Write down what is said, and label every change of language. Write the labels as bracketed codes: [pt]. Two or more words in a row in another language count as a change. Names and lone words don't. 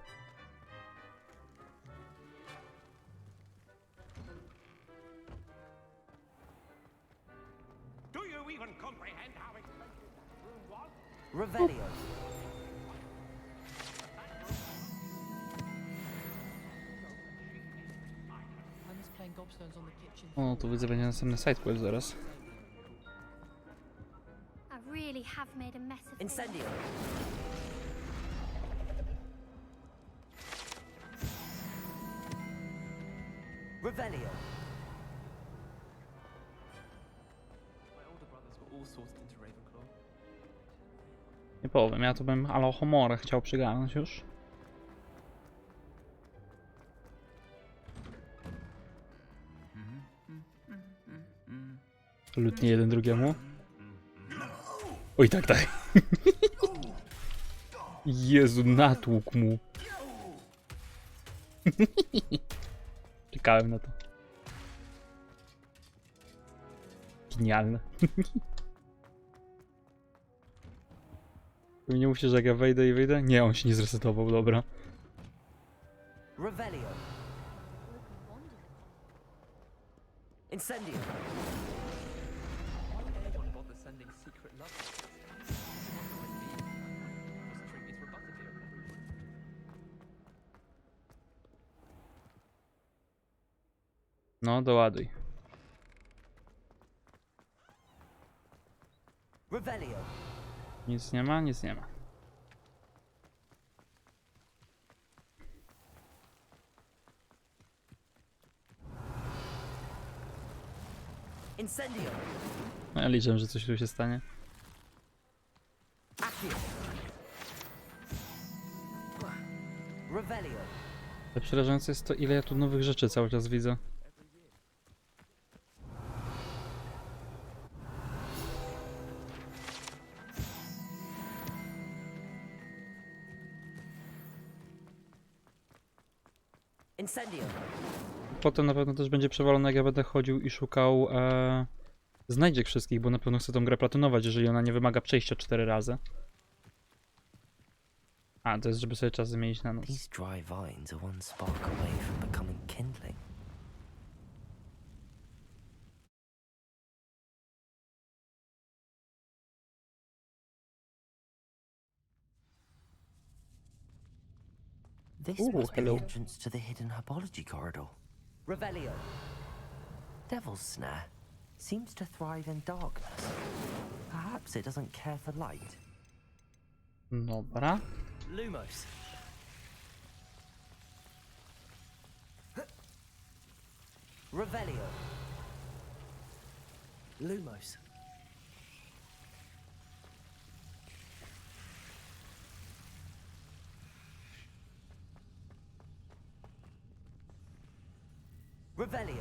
[pl] Revelio. O, tu widzę, będzie następny sidequest zaraz. [en] I really have made a mess of things. [pl] Incendio. Revelio. [en] My older brothers were all sorted into Ravenclaw. [pl] Nie powiem, ja tu bym Alohomora chciał przygarnąć już. Lutnie jeden drugiemu. Oj, tak, tak. Jezu, natłukł mu. Czekałem na to. Genialne. Nie mówcie, że jak ja wejdę i wyjdę? Nie, on się nie zresetował, dobra. Revelio. Incendio. No, doładuj. Revelio. Nic nie ma, nic nie ma. Incendio. No, ja liczę, że coś tu się stanie. Accio. Revelio. Ale przerażające jest to, ile ja tu nowych rzeczy cały czas widzę. Incendio. Potem na pewno też będzie przewalone, jak ja będę chodził i szukał znajdziek wszystkich, bo na pewno chcę tą grę platynować, jeżeli ona nie wymaga przejścia 4 razy. A, to jest, żeby sobie czas zmienić na noc. [en] These dry vines are one spark away from becoming kindling. This must be the entrance to the hidden herbology corridor. Revelio. Devil's Snare seems to thrive in darkness. Perhaps it doesn't care for light. [pl] Dobra. Lumos. Revelio. Lumos. Revelio.